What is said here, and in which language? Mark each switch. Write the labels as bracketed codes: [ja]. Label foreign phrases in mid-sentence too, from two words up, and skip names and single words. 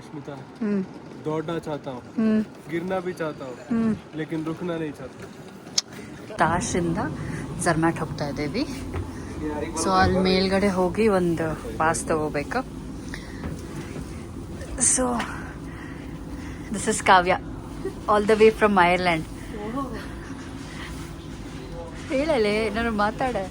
[hi] निश्मिता, दौड़ना चाहता हूँ, गिरना भी चाहता हूँ, लेकिन रुकना नहीं चाहता. [kn] ತಾಶಿಂದ ಜರ್ಮ್ಯಾಟ್ ಹೋಗ್ತಾ ಇದ್ದೀವಿ. ಸೊ ಅಲ್ಲಿ ಮೇಲ್ಗಡೆ ಹೋಗಿ ಒಂದು ಪಾಸ್ ತಗೋಬೇಕು. [en] so this is Kavya, all the way from Ireland. [kn] ಹೇಳಲೆ ನಾನು ಮಾತಾಡ.